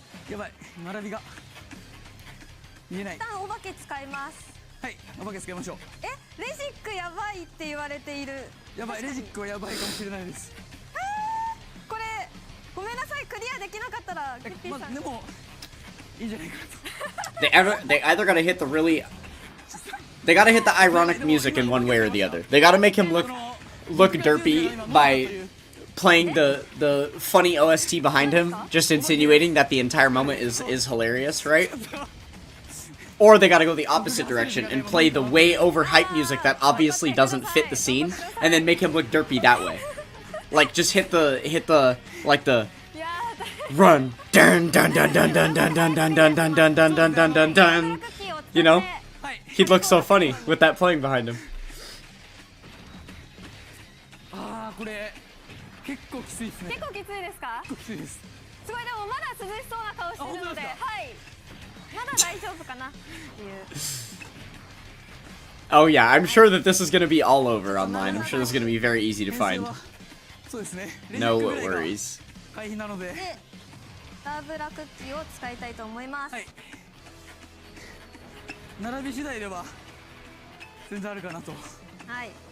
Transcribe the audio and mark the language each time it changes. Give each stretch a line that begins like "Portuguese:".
Japanese: やばい、並びが見えない。一旦お化け使います。はい、お化け使いましょう。レジックやばいって言われている。やばい、レジックはやばいかもしれないです。これごめんなさい、クリアできなかったらゲッピーさん。でもいいんじゃないかと。
English: They either gotta hit the really. They gotta hit the ironic music in one way or the other. They gotta make him look derpy by playing the funny OST behind him, just insinuating that the entire moment is hilarious, right? Or they gotta go the opposite direction and play the way overhyped music that obviously doesn't fit the scene, and then make him look derpy that way. Like, just hit the like the run dun dun dun dun dun dun dun dun dun dun dun dun dun dun dun dun. You know, he'd look so funny with that playing behind him.
Japanese: これ結構きついですね。結構きついですか？きついです。すごいでもまだ涼しそうな顔してるので、はい。まだ大丈夫かなっていう。
English: Oh yeah, I'm sure that this is gonna be all over online. I'm sure this is gonna be very easy to find.
Japanese: そうですね。
English: No worries.
Japanese: 回避なので。で、ダーブラクッキーを使いたいと思います。はい。並び次第では全然あるかなと。はい。